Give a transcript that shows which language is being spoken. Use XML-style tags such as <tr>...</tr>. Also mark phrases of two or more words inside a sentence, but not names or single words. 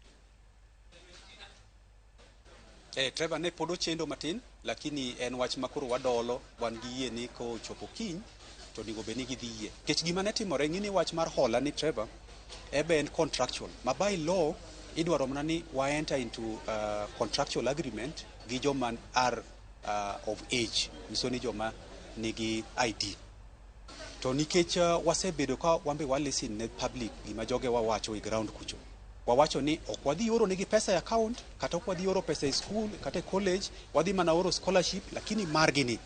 <luo>Trevor ne pod ochendo matin, lakini en wach makoro wadolo, wan gi yie ni ko chopo kiny to onego bed ni gidhi yie. Nikech gima ne timore ng'ini wach mar hola ni Trevor ebe en contractual.</luo> <en>Ma by law</en> <luo>idwaro mana ni wa</luo> <en>enter into contractual agreement</en> <luo>gi joma</luo> <en>are of age,</en> <luo>nyiso ni joma nigi ID. To nikech wasebedo ka wambe wa listen ne public gima joge wawacho e ground kucho. Wawacho ni ok wadhi oro negi pesa e account, kata ok wadhi oro pesa e school, kata e college, wadhi mana oro scholarship, lakini margi ni.</luo>